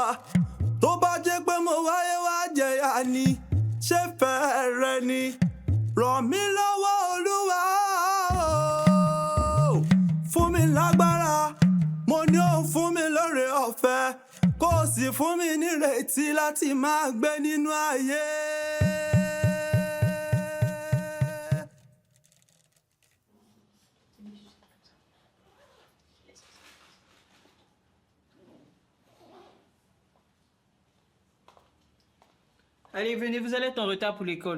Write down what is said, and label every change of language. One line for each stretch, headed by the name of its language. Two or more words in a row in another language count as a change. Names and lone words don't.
Yoruba: Tó bá jẹ́ pé mo wáyé wá jẹ̀yà ni, ṣé fẹ́ rẹ ni? Ràn mí lọ́wọ́ Olúwa o. Fún mi lágbára, mo ní ó fún mi lóore ọ̀fẹ́. Kó o sì fún mi nírètí láti máa gbé nínú ayé.
French: Allez, venez, vous allez être en retard pour l'école.